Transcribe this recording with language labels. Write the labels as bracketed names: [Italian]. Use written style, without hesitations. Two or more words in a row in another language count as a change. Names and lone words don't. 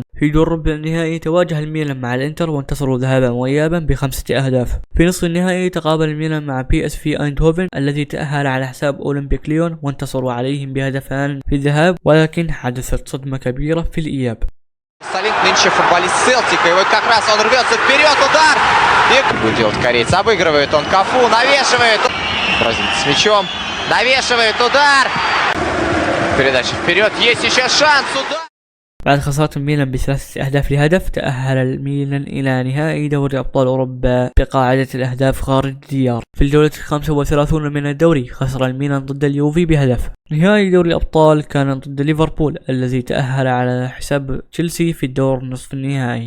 [Arabic] في دور ربع النهائي تواجه الميلان مع الانتر وانتصروا ذهابا وإيابا ب5 أهداف. في نصف النهائي تقابل الميلان مع PSV ايندهوفن الذي تأهل على حساب أولمبيك ليون وانتصروا عليهم بهدفان في الذهاب ولكن حدثت صدمة كبيرة في الإياب. [Russian] Салинг нынче футболист Селтика, и вот как раз он рвется вперед, удар! И будет делать корейец, обыгрывает он Кафу, навешивает, бразилец с мячом, навешивает, удар! Передача вперед, есть еще шанс, удар! [Arabic] بعد خسارة الميلان ب3 أهداف لهدف تأهل الميلان إلى نهائي دوري أبطال أوروبا بقاعدة الأهداف خارج الديار. في الجولة 35 من الدوري خسر الميلان ضد اليوفي بهدف. نهائي دوري الأبطال كان ضد ليفربول الذي تأهل على حساب تشيلسي في الدور نصف النهائي.